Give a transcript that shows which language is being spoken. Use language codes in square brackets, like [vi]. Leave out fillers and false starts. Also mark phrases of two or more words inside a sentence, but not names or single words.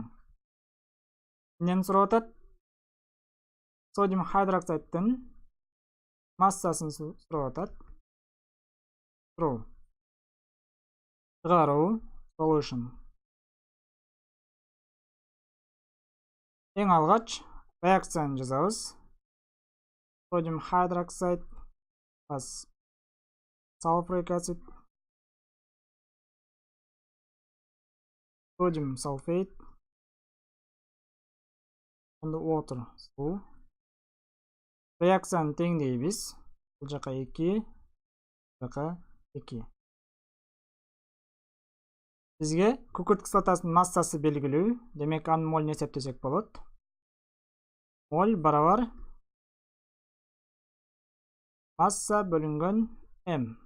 [ky] Эмнени сурап атат? [en] Sodium hydroxidдин [ky] массасын сурап атат. True. Чыгаруу solution. Эң алгач реакцияны жазабыз. [en] Sodium hydroxide plus sulfuric acid, sodium sulfate and water. [ky] Суу. Реакцияны теңдейбиз. Бул жака 2, бул жака 2. Бизге күкүрт кислотасынын массасы белгилүү, демек анын молун эсептесек болот. Моль барабар масса бөлүнгөн m.